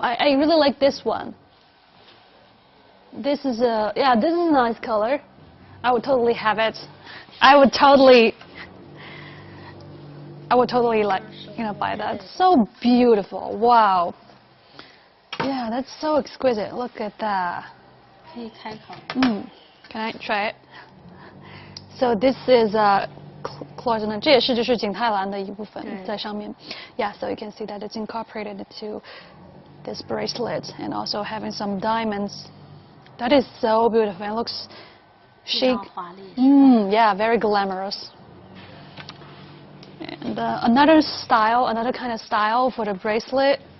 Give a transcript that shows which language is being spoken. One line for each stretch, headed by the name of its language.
English: I really like this one. This is a, yeah, this is a nice color. I would totally have it. I would totally like, you know, buy that. So beautiful. Wow. Yeah, that's so exquisite. Look at that.
Chinese: 可以开口。
English: Can I try it? So this is Cloisonné，
Chinese: 这也是就是景泰蓝的一部分在上面。
English: Yeah, so you can see that it's incorporated into this bracelet and also having some diamonds. That is so beautiful. It looks chic. Yeah, very glamorous. And another kind of style for the bracelet.